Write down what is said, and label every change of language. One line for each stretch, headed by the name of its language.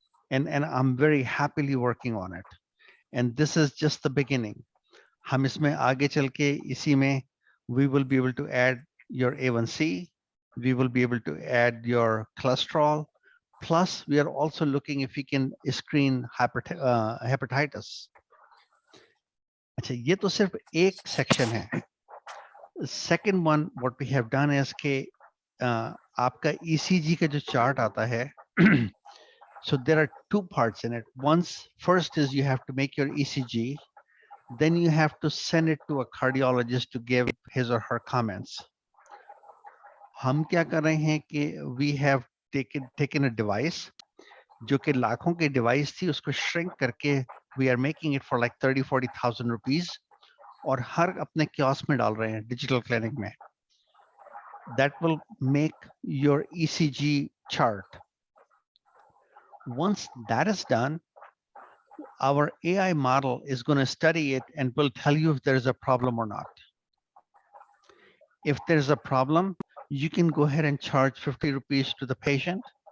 English: And I'm very happily working on it. And this is just the beginning.
Hindi: हम इसमें आगे चल के इसी में
English: we will be able to add your A1C, we will be able to add your cholesterol, plus we are also looking if we can screen hepatitis.
Hindi: अच्छा, ये तो सिर्फ एक section है.
English: Second one, what we have done is
Hindi: कि आपका ECG का जो chart आता है,
English: so there are two parts in it. First is you have to make your ECG, then you have to send it to a cardiologist to give his or her comments.
Hindi: हम क्या कर रहे हैं कि
English: we have taken a device,
Hindi: जो कि लाखों की device थी, उसको shrink करके
English: we are making it for like 30,000-40,000 rupees,
Hindi: और हर अपने kiosk में डाल रहे हैं digital clinic में.
English: That will make your ECG chart. Once that is done, our AI model is going to study it and will tell you if there's a problem or not. If there's a problem, you can go ahead and charge 50 rupees to the patient.